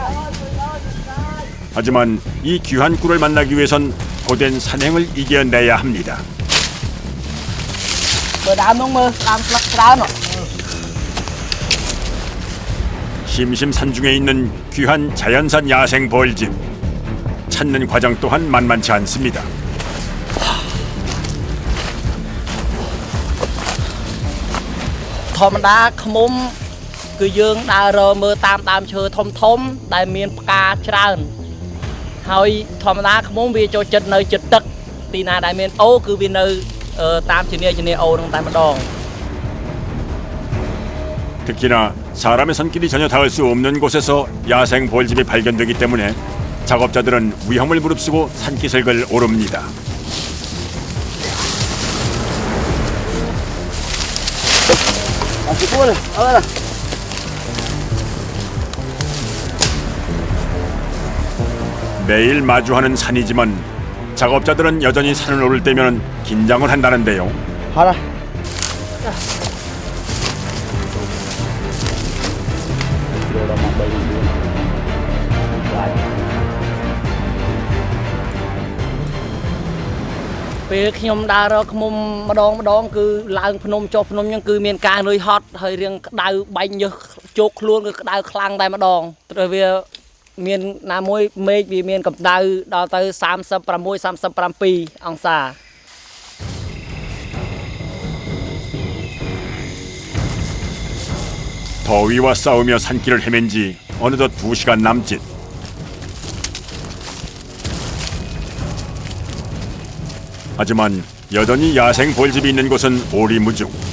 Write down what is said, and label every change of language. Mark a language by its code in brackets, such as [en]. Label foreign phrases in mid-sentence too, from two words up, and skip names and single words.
[ko] 하지만 이 귀한 꿀을 만나기 위해선 고된 산행을 이겨내야 합니다. 심심산중에 있는 귀한 자연산 야생 벌집. 찾는 과정 또한 만만치 않습니다. [km] ធម្មតា ឃុំ គឺយើងដើររមើលតាមដើមឈើធំៗដែលមានផ្កាច្រើន ហើយធម្មតា ឃុំ វាចូលចិត្តនៅជិតទឹក ទីណាដែលមានអូគឺវានៅ 땀 지네 오는 땀 동. [ko] 특히나 사람의 손길이 전혀 닿을 수 없는 곳에서 야생 벌집이 발견되기 때문에 작업자들은 위험을 무릅쓰고 산기슭을 오릅니다. 매일 마주하는 산이지만 작업자들은 여전히 산을 오를 때면 긴장을 한다는데요. 하라. [km] ពេលខ្ញុំដើររកឃុំម្ដងគឺឡើងភ្នំចុះភ្នំហ្នឹងគឺមានការនឿយហត់ហើយរៀងក្តៅបាញ់ញើសជោគខ្លួនគឺក្តៅខ្លាំងតែម្ដងព្រោះវាមានណាមួយមេឃវាមានកម្ដៅដល់ទៅ36 37 អង្សា [ko] 더위와 싸우며 산길을 헤맨 지 어느덧 2시간 남짓. 하지만 여전히 야생 벌집이 있는 곳은 오리무중.